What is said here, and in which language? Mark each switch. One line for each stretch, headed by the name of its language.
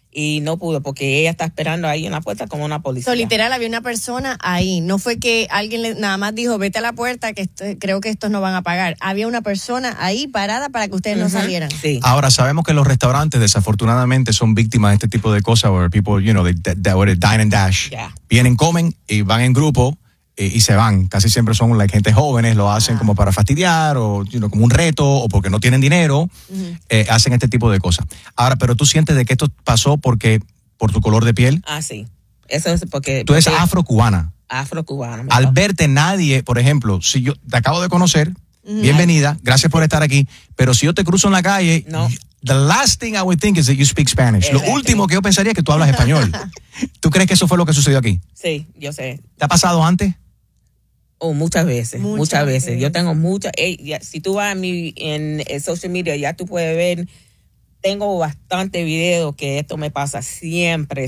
Spanish: Y no pudo porque ella está esperando ahí en la puerta como una policía. So, literal, había una persona ahí. No fue que alguien nada más dijo, vete a la puerta, que creo que estos no van a pagar. Había una persona ahí parada para que ustedes no salieran. Sí. Ahora, sabemos que los restaurantes, desafortunadamente, son víctimas de este tipo de cosas.
English: Where people, you know, they dine and dash. Yeah.
Spanish: Vienen, comen y van en grupo y se van. Casi siempre son like, gente jóvenes, lo hacen como para fastidiar o
English: you know,
Spanish: como un reto o porque no tienen dinero, hacen este tipo de cosas. Ahora, pero tú sientes de que esto pasó porque por tu color de piel. Ah, sí. Eso es porque... Tú eres afrocubana. Afrocubana. Al verte nadie, por ejemplo, si yo te acabo de conocer, bienvenida, gracias por estar aquí, pero si yo te cruzo en la calle... No.
English: The last thing I would think is that you speak Spanish.
Spanish: Lo último que yo pensaría es que tú hablas español. ¿Tú crees que eso fue lo que sucedió aquí? Sí, yo sé. ¿Te ha pasado antes? Oh, muchas veces. Yo tengo muchas. Si tú vas en social media, ya tú puedes ver. Tengo bastante videos que esto me pasa siempre.